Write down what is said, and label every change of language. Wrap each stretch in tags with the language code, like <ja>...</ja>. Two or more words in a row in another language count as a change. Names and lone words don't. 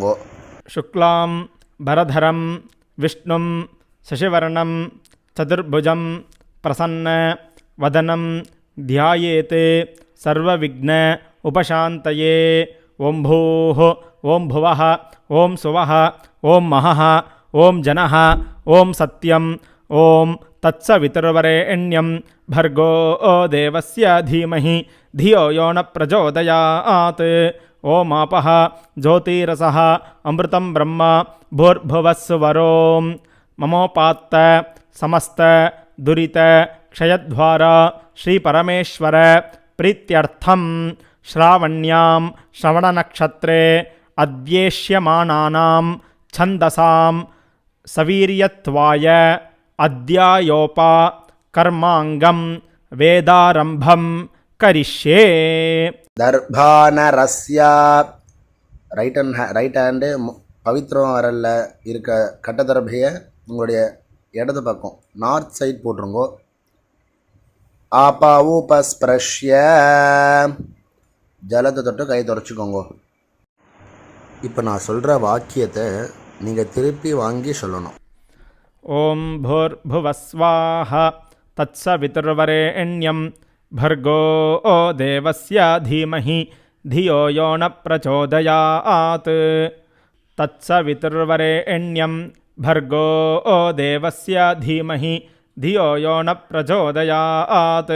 <sa>शुक्लाम् परधरम् विष्णुम् शशिवर्णम् चतुर्भुजम् प्रसन्न वदनम् ध्यायेत् सर्वविघ्न उपशान्तये. ॐ भूः ॐ भुवः ॐ सुवः ॐ महः ॐ जनः ॐ सत्यम् ॐ तत्सवितुर्वरेण्यम् भर्गो देवस्य धीमहि धियो यो न प्रचोदयात्. ओमापः ज्योतिरसः अमृतं ब्रह्म भूर्भुवस्सुवरों ममोपात्त समस्त दुरित क्षयद्वारा श्रीपरमेश्वर प्रीत्यर्थं श्रावण्यां श्रवणनक्षत्रे अद्येष्यमानानां छन्दसां सवीर्यत्वाय अद्यायोपा कर्मांगम वेदारंभम करिष्ये.</sa> <ta>தர்பானரஸ்யா</ta> <en>right hand</en> <ta>பவித்திரம் வரல இருக்க கட்டதர்பையை உங்களுடைய இடது பக்கம்</ta> <en>north side</en> <ta>போட்டுருங்கோ.</ta> <sa>आपः उपस्पृश्य ஜலத்தை தொட்டு கை தொடச்சிக்கோங்க.</sa> <ta>இப்போ நான் சொல்கிற வாக்கியத்தை நீங்கள் திருப்பி வாங்கி சொல்லணும்.</ta> <sa>ओम भूर्भुवस्वाहा तत्सवितुर्वरेण्यं भर्गो देवस्य धीमहि धियो यो न प्रचोदयात्. तत्सवितुर्वरेण्यं भर्गो देवस्य धीमहि धियो यो न प्रचोदयात्.</sa>